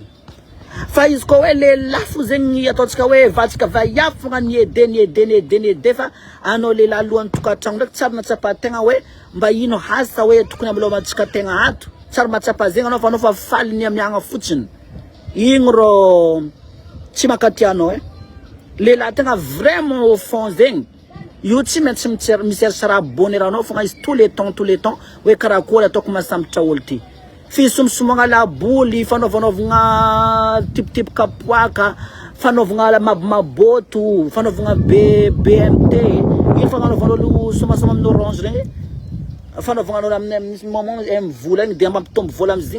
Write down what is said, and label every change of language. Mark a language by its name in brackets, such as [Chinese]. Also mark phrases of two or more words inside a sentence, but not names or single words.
[Malagasy] Fa izy koa hoe lehilahy fo zegny ataontsika hoe vatsika vaiavy fogna ny ede fa anao lehilahy alohan'ny tokantragno ndraiky tsara natsapa tegna hoe mba ino hasa hoe tokony amilomantsika tegna ato. Tsara matsapa zegny anao fa faly ny amiagna fotsiny. Igny ro tsy makatianao lehilahy tegna [French] vraiment au fond [Malagasy] zegny. Io tsy maintsy miserche raha bonheuranao fogna izy [French] tous les temps [Malagasy] hoe karakory ataoko masambatra olo ty. Fisomsomagna laboly, fanaovana type kapoaka, fanaovana maboto, fanaovana BMT, ino fanaovana olo somasoma amin'ny orange regny. Fanaovana amin'ny moment vola igny dia mampitombo vola amizigny.